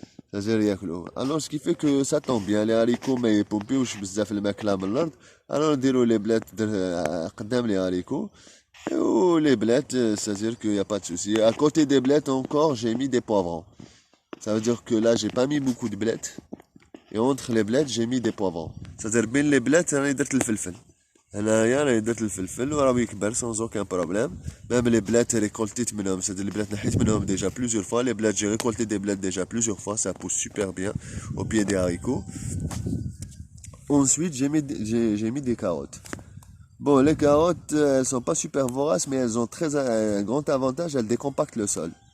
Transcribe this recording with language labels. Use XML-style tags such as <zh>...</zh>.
<fr>C'est-à-dire</fr> <ar>ياكلوه.</ar> <fr>Alors ce qui fait que ça tombe bien. Les haricots</fr> <ar>ما يبومبيوش بزاف الماكلة من الأرض.</ar> <fr>Alors</fr> <ar>نديرو</ar> <fr>les blettes</fr> <ar>قدام</ar> <fr>les haricots. Oh, les blettes, c'est-à-dire qu'il n'y a pas de souci. À côté des blettes encore, j'ai mis des poivrons. Ça veut dire que là, j'ai pas mis beaucoup de blettes. Et entre les blettes, j'ai mis des poivrons. C'est-à-dire, bien les blettes,</fr> <ar>أنا درت الفلفل. أنا درت الفلفل وراه يكبر</ar> <fr>sans aucun problème. Même les blettes récoltées</fr> <ar>منهم,</ar> <fr>c'est-à-dire les blettes</fr> <ar>نحيت منهم</ar> <fr>déjà plusieurs fois. Les blettes, j'ai récolté des blettes déjà plusieurs fois. Ça pousse super bien au pied des haricots. Ensuite, j'ai mis des carottes. Bon, les carottes, elles sont pas super voraces, mais elles ont un grand avantage, elles décompactent le sol.</fr>